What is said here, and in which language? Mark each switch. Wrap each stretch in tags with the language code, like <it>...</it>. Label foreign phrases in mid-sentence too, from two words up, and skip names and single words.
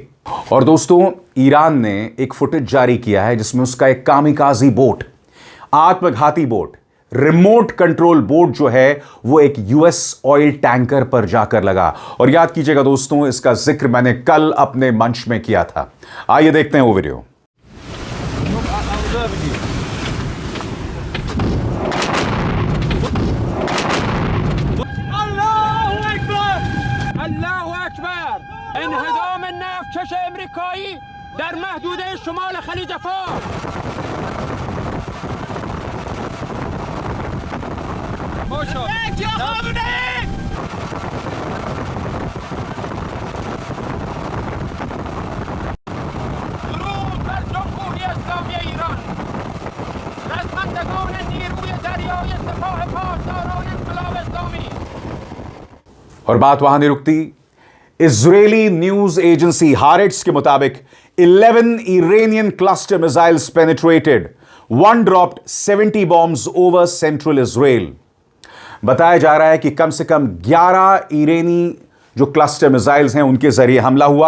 <hi>और दोस्तों, ईरान ने एक फुटेज जारी किया है जिसमें उसका एक</hi> <en>kamikaze boat,</en> <hi>आत्मघाती बोट,</hi> <en>remote control boat</en> <hi>जो है वो एक</hi> <en>US oil tanker</en> <hi>पर जाकर लगा। और याद कीजिएगा दोस्तों, इसका जिक्र मैंने कल अपने मंच में किया था। आइए देखते हैं वो वीडियो।</hi> <fa>انهدام نفتکش امریکایی در محدوده شمال خلیج فارس. درود بر جمهوری اسلامی ایران، رزمندگان نیروی دریای سپاه پاسداران انقلاب اسلامی।</fa> <hi>और बात वहां नहीं रुकती।</hi> <en>Israeli news agency Haaretz</en> <hi>के मुताबिक</hi> <en>11 Iranian cluster missiles penetrated, 1 dropped 70 bombs over central Israel.</en> <hi>बताया जा रहा है कि कम से कम 11 ईरानी जो</hi> <en>cluster missiles</en> <hi>हैं उनके जरिए हमला हुआ।</hi>